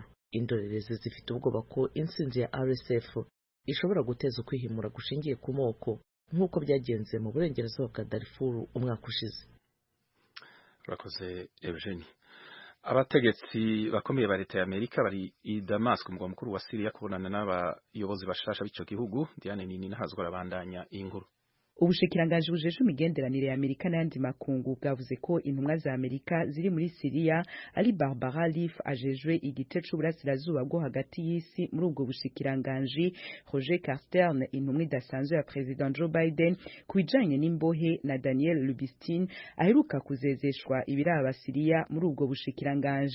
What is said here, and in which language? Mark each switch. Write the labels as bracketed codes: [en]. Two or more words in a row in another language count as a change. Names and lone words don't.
[rw] Indorerezi zifite ubwoba ko intsinzi ya RSF ishobora guteza ukwihimura gushingiye ku moko nk'uko byagenze mu burengerazuba bwa Darfur umwaka ushize. [rn] Urakoze Eugene. Abategetsi bakomeye ba leta ya Amerika bari i Damascus mu mukuru wa Syria kubonana n'abayobozi bashasha b'ico gihugu. Diane Nini nahazwa rabandanya inkuru. Ubushikiranganji bujeje imigenderanire ya Amerika n'andi makungu bwavuze ko intumwa za Amerika ziri muri Syria ari Barbara Leaf ajejwe igice c'uburasirazuba bwo hagati y'isi muri ubwo bushikiranganji, Roger Carstern intumwa idasanzwe ya President Joe Biden kubijanye n'imbohe na Daniel Lubistin aheruka kuzezeshwa ibiraba Syria muri ubwo bushikiranganji.